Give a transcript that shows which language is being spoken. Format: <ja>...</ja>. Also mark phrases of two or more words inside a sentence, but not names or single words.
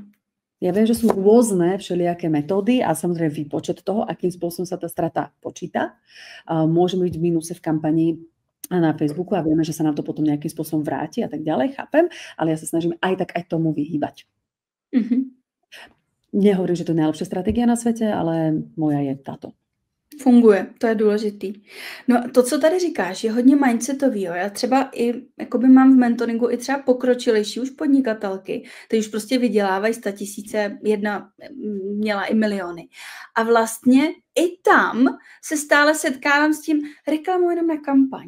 <sk>Ja viem, že sú rôzne všelijaké metódy a samozrejme výpočet toho, akým spôsobom sa tá strata počíta. Môžeme byť v mínuse v kampani na Facebooku a vieme, že sa nám to potom nejakým spôsobom vráti a tak ďalej, chápem, ale ja sa snažím aj tomu vyhýbať. Nehovorím, že to je najlepšia stratégia na svete, ale moja je táto. Funguje,</sk> <cs>to je důležitý. No to, co tady říkáš, je hodně mindsetovýho. Já třeba i jakoby mám v mentoringu i třeba pokročilejší už podnikatelky, kteří už prostě vydělávají 100 000, jedna měla i miliony. A vlastně i tam se stále setkávám s tím, reklamuji jenom na kampaň.</cs>